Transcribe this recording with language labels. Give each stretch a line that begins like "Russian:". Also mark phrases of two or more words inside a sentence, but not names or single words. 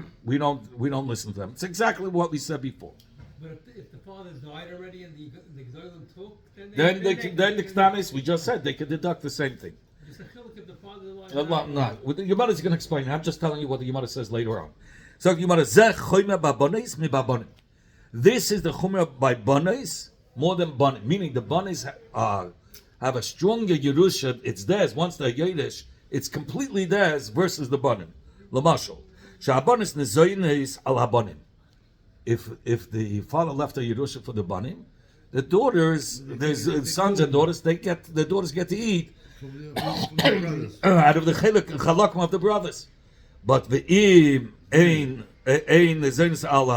English: We don't listen to them. It's exactly what we said before. But if the father's died already and the Gedolim took, then the Ketanis, we just said they could deduct the same thing. It's a chiluk if the father's alive. No, the Gemara is going to explain. I'm just telling you what the Gemara says later on. So the
Hebrew: Gemara זה חומר בבנות מבבנים.
English: This is the chomer by bonis more than bonim, meaning the bonis have a stronger yerusha. It's theirs once they're Yiddish. It's completely theirs versus the bonim.
Hebrew: למשל, שהבנות ניזונות על הבנים.
English: If the father left a yerusha for the banim, the daughters, there's sons and daughters, the daughters get to eat out of the chalakim of the brothers. But the
Hebrew: אין ניזונות
English: Allah.